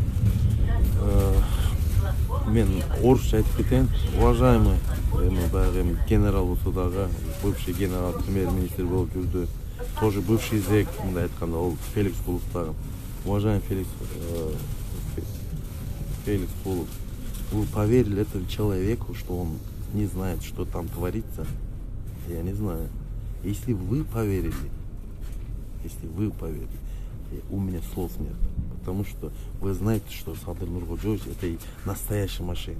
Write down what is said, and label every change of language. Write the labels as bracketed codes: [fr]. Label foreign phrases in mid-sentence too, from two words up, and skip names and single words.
[ky] Мен орусча айтып кетем. Уважаемый, баягы генерал болсо дагы, [ru] бывший генерал, [ky] премьер-министр болуп жүрдү. [ru] Тоже бывший зэк, [ky] мындай айтканда, ол Феликс Кулов дагы. [ru] Уважаемый Феликс Кулов, вы поверили этому человеку, что он не знает, что там творится? Я не знаю. Если вы поверили, у меня слов нет. Потому что вы знаете, что Садыр Нуркожоевич это и настоящий мошенник.